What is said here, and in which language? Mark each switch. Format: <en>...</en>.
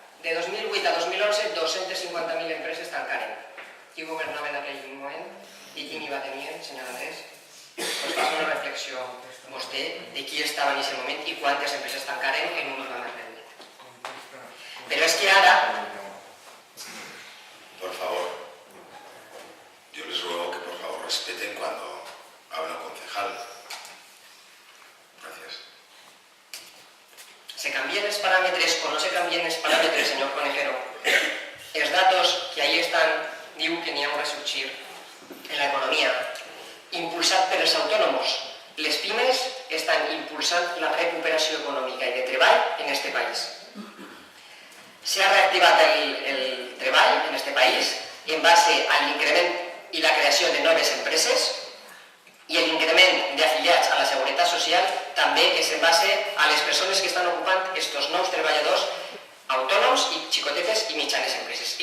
<ca>De 2008 a 2011, 250.000 empreses tancaren. Qui governava en aquell moment i qui n'hi va tenir, senyor Andrés? Doncs fa una reflexió vostè de qui estava en aquest moment i quantes empreses tancaren en un urbà més reduït. Però és que ara...</ca> <es>Por favor, yo les ruego que por favor respeten cuando habla un concejal. Gracias. ¿Se cambian los parámetros o no se cambian los parámetros, señor Conejero?</es> <ca>Els datos</ca> <es>que ahí están</es> <ca>diu que n'hi ha un resurgir en la economía impulsat per els autònoms. Les pimes estan impulsant la recuperació econòmica i de treball en este país. Se ha reactivat el treball en este país en base al increment i la creació de noves empreses i l'increment d'afiliats a la Seguretat Social també és en base a les persones que estan ocupant estos nous treballadors autònoms i xicotetes i mitjanes empreses.</ca>